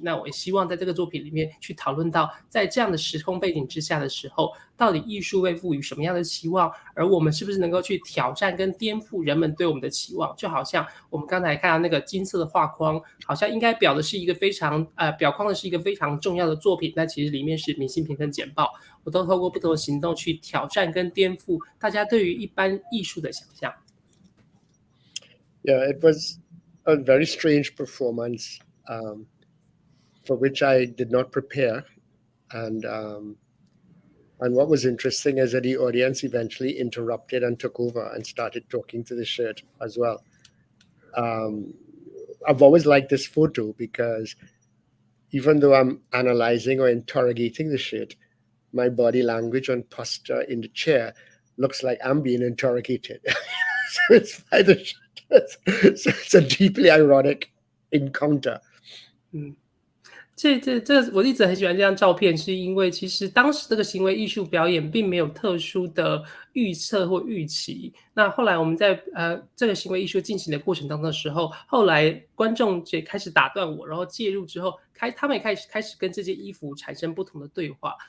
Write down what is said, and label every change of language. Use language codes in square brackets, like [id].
[zh] 那我也希望在这个作品里面去讨论到在这样的时空背景之下的时候，到底艺术会赋予什么样的期望，而我们是不是能够去挑战跟颠覆人们对我们的期望。就好像我们刚才看到那个金色的画框，好像应该表框的是一个非常重要的作品，但其实里面是明信片跟简报。我都透过不同的行动去挑战跟颠覆大家对于一般艺术的想象。 [en] Yeah, it was a very strange performance for which I did not prepare. And what was interesting is that the audience eventually interrupted and took over and started talking to the shirt as well. I've always liked this photo because even though I'm analyzing or interrogating the shirt, my body language and posture in the chair looks like I'm being interrogated. So it's by the shirt. So it's a deeply ironic encounter. [zh] 这我一直很喜欢这张照片，是因为其实当时这个行为艺术表演并没有特殊的预测或预期。那后来我们在这个行为艺术进行的过程当中的时候，后来观众也开始打断我，然后介入之后，他们也开始跟这件衣服产生不同的对话。